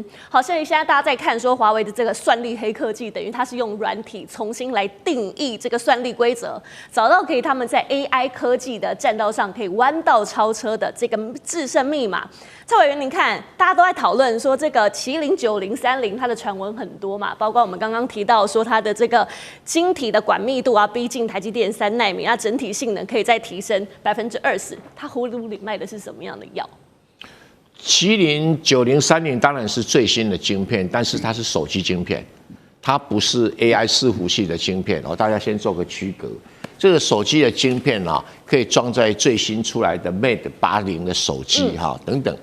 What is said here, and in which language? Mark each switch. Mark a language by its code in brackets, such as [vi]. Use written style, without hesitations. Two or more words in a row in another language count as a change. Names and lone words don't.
[zh] 好像現在大家在看說華為的這個算力黑科技，等於它是用軟體重新來定義這個算力規則，找到可以他們在 AI 科技的戰道上可以彎道超車的這個制勝密碼。蔡委員，您看大家都在討論說這個麒麟9030它的傳聞很多嘛，包括我們剛剛提到說它的這個晶體的管密度啊逼近台積電3 奈米，那整體性能可以再提升20%，它葫蘆裡賣的是什麼樣的藥？麒麟9030當然是最新的晶片，但是它是手機晶片，它不是 AI 伺服器的晶片哦，大家先做個區隔。這個手機的晶片啊，可以裝在最新出來的 Mate 80的手機哈等等。